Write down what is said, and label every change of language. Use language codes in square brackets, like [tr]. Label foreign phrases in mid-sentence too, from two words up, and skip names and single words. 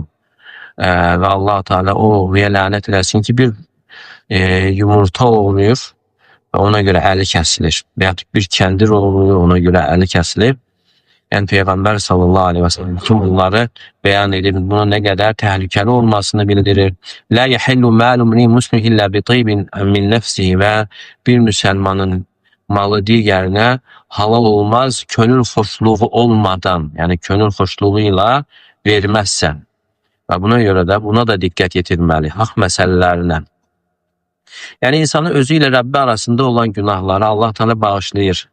[az] Və Allah Teala o lənət eləsin ki, bir yumurta oğurlayır və ona görə əli kəsilir. Və ya bir kəndir oğurlayır, ona görə əli kəsilir. Yəni Peyğəmbər [ar] صلى الله عليه وسلم [az] bütün bunları bəyan edir. Bunun nə qədər təhlükəli olmasını bildirir. [ar] "لا يحل مال امرئ مسلم إلا بطيب من نفسه." [az] Və bir müsəlmanın malı digərinə halal olmaz, könül xoşluğu olmadan, yəni könül xoşluğu ilə verməzsən. Və buna görə də buna da diqqət yetirməli, haqq məsələlərinə. Yəni insanın özü ilə Rəbbi arasında olan günahları Allah Teala bağışlayır.